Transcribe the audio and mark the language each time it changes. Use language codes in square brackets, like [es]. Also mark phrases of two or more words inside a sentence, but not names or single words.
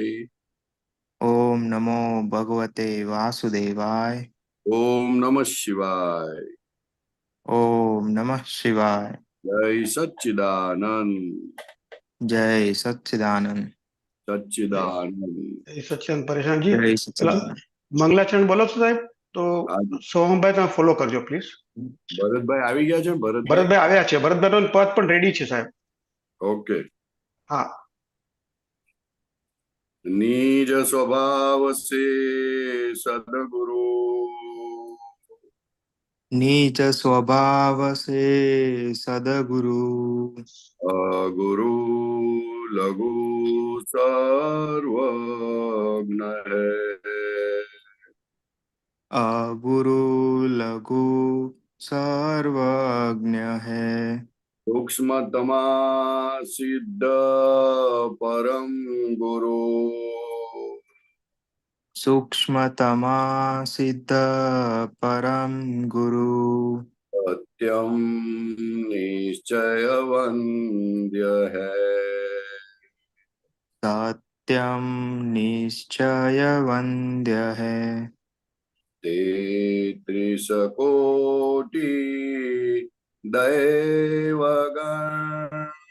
[sa] ओम नमो भगवते वासुदेवाय। ओम नमः शिवाय। ओम नमः शिवाय। [hi] जय सच्चिदानंद। जय सच्चिदानंद। सच्चिदानंद। सच्चिदानंद परेशान जी जय [gu] પેલા [hi] सच्चिदानंद। [gu] મંગલાચરણ બોલો છો સાહેબ? તો [hi] आज [gu] સોહમભાઈ તમે ફોલો કરજો પ્લીઝ. ભરતભાઈ આવી ગયા છે? ભરતભાઈ ભરતભાઈ આવ્યા છે, ભરતભાઈનો પદ પણ રેડી છે સાહેબ. ઓકે. હા. [hi] निज स्वभाव से सदगुरु। नीच स्वभाव से सदगुरु। गुरु लघु सर्वज्ञ है। अगुरु लघु सर्वज्ञ है। सूक्ष्मतमा सिद्ध परम गुरु। सूक्ष्मतमा सिद्ध परम गुरु। सत्यम निश्चय वन्द्य है। सत्यम निश्चय वन्द्य है। तेत्रिश कोटि दैवगण।